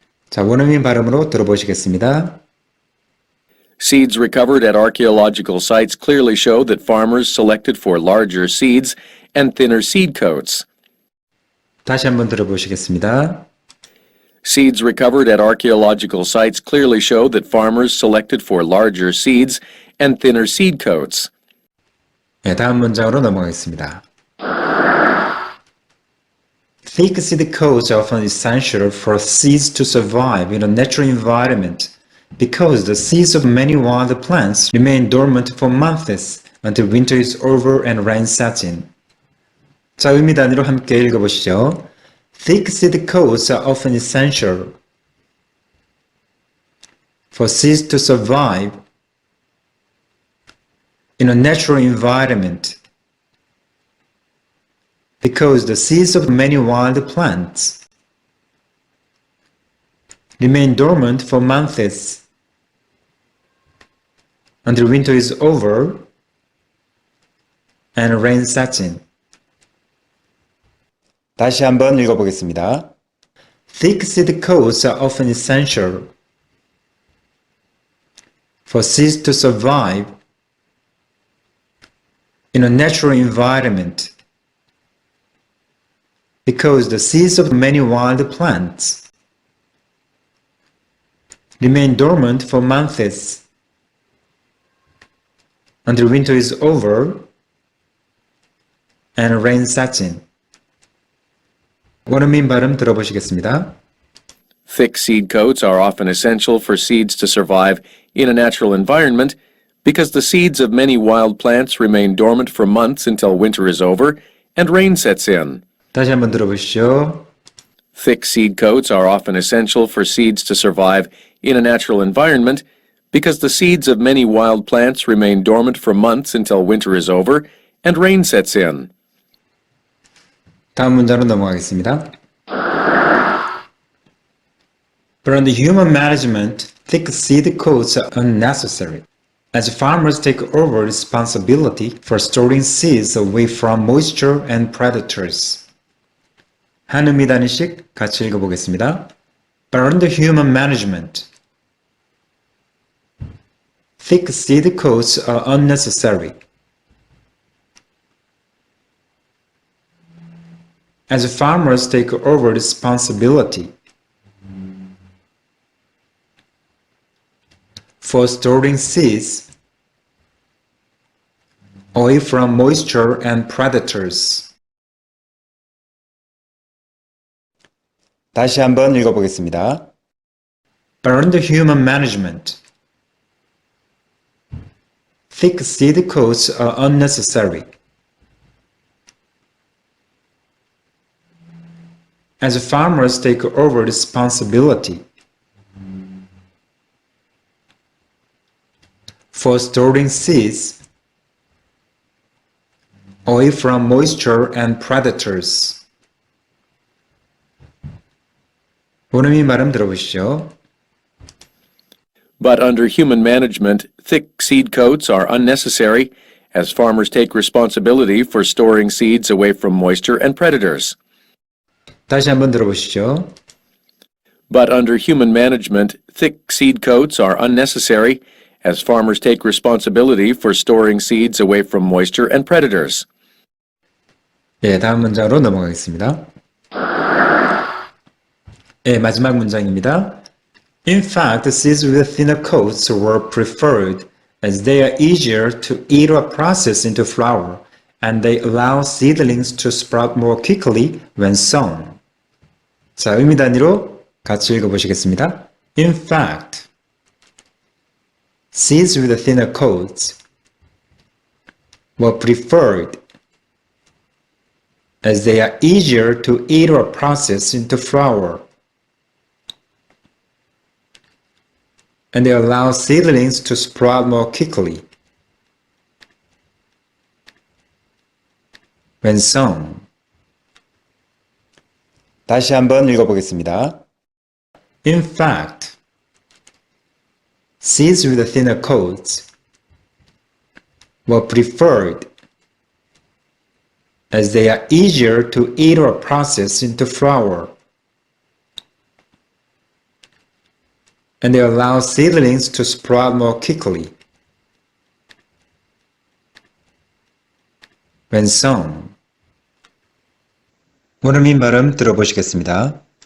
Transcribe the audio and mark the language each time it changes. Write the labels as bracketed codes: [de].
[ko] 자, 원어민 발음으로 들어보시겠습니다. [en] Seeds recovered at archaeological sites clearly show that farmers selected for larger seeds and thinner seed coats. [ko] 다시 한번 들어보시겠습니다. [en] Seeds recovered at archaeological sites clearly show that farmers selected for larger seeds and thinner seed coats. [ko] 네, 다음 문장으로 넘어가겠습니다. [en] Thick seed coats are often essential for seeds to survive in a natural environment, because the seeds of many wild plants remain dormant for months until winter is over and rain sets in. [ko] 자, 의미 단위로 함께 읽어보시죠. [en] Thick seed coats are often essential for seeds to survive in a natural environment because the seeds of many wild plants remain dormant for months until winter is over and rain sets in. [ko] 다시 한번 읽어보겠습니다. [en] Thick seed coats are often essential for seeds to survive in a natural environment because the seeds of many wild plants remain dormant for months until winter is over and rain sets in. [ko] 원어민 발음 들어보시겠습니다. [en] Thick seed coats are often essential for seeds to survive in a natural environment because the seeds of many wild plants remain dormant for months until winter is over and rain sets in. [ko] 다시 한번 들어보시죠. [en] Thick seed coats are often essential for seeds to survive in a natural environment because the seeds of many wild plants remain dormant for months until winter is over and rain sets in. [ko] 다음 문장으로 넘어가겠습니다. [en] But under human management, thick seed coats are unnecessary, as farmers take over responsibility for storing seeds away from moisture and predators. [ko] 한 의미 단위씩 같이 읽어보겠습니다. [en] But under human management, thick seed coats are unnecessary, as farmers take over responsibility for storing seeds away from moisture and predators. [ko] 다시 한번 읽어보겠습니다. [en] But under human management, thick seed coats are unnecessary, as farmers take over responsibility for storing seeds away from moisture and predators. [ko] 원어민 발음 들어보시죠. [en] But under human management, thick seed coats are unnecessary as farmers take responsibility for storing seeds away from moisture and predators. [ko] 다시 한번 들어보시죠. [en] But under human management, thick seed coats are unnecessary as farmers take responsibility for storing seeds away from moisture and predators. [ko] 예, 다음 문장으로 넘어가겠습니다. 예, 마지막 문장입니다. [en] In fact, seeds with thinner coats were preferred as they are easier to eat or process into flour, and they allow seedlings to sprout more quickly when sown. [ko] 자, 의미 단위로 같이 읽어보시겠습니다. [en] In fact, seeds with thinner coats were preferred as they are easier to eat or process into flour, and they allow seedlings to sprout more quickly when sown. [ko] 다시 한번 읽어보겠습니다. [en] In fact, seeds with thinner coats were preferred as they are easier to eat or process into flour, and they allow seedlings to sprout more quickly when sown. [ko] 원어민 발음 들어보시겠습니다.